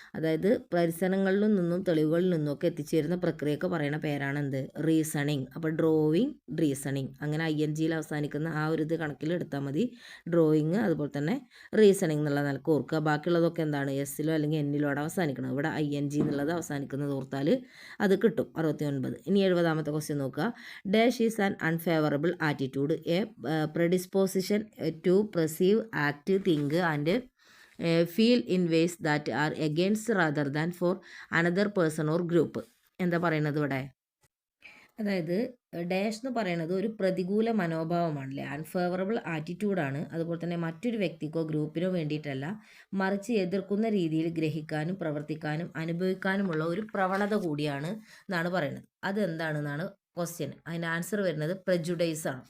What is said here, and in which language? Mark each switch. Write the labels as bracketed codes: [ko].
[ml] അതായത് പരിസരങ്ങളിൽ നിന്നും തെളിവുകളിൽ നിന്നൊക്കെ എത്തിച്ചേരുന്ന പ്രക്രിയയൊക്കെ പറയുന്ന പേരാണ് എന്ത്? റീസണിങ്. അപ്പോൾ ഡ്രോയിങ്, റീസണിങ് അങ്ങനെ INGയിൽ അവസാനിക്കുന്ന ആ ഒരു ഇത് കണക്കിൽ എടുത്താൽ മതി. ഡ്രോയിങ് അതുപോലെ തന്നെ റീസണിങ് എന്നുള്ള നിലക്ക് ഓർക്കുക. ബാക്കിയുള്ളതൊക്കെ എന്താണ്? എസ്സിലോ അല്ലെങ്കിൽ എന്നിലോ അവസാനിക്കണം. ഇവിടെ ING എന്നുള്ളത് അവസാനിക്കുന്നത് ഓർത്താൽ അത് കിട്ടും. 69. ഇനി 70ാമത്തെ ക്വസ്റ്റ്യൻ നോക്കുക. [en] Dash is an unfavourable attitude, a predisposition to perceive, act, think and feel in ways that are against rather than for another person or group. [ml] എന്താ പറയുന്നത് ഇവിടെ? അതായത് ഡാഷ് എന്ന് പറയുന്നത് ഒരു പ്രതികൂല മനോഭാവമാണല്ലേ, അൺഫേവറബിൾ ആറ്റിറ്റ്യൂഡാണ്. അതുപോലെ തന്നെ മറ്റൊരു വ്യക്തിക്കോ ഗ്രൂപ്പിനോ വേണ്ടിയിട്ടല്ല, മറിച്ച് എതിർക്കുന്ന രീതിയിൽ ഗ്രഹിക്കാനും പ്രവർത്തിക്കാനും അനുഭവിക്കാനുമുള്ള ഒരു പ്രവണത കൂടിയാണ് എന്നാണ് പറയുന്നത്. അതെന്താണെന്നാണ് ക്വസ്റ്റ്യൻ. അതിൻ്റെ ആൻസർ വരുന്നത് പ്രജുഡൈസ് ആണ്.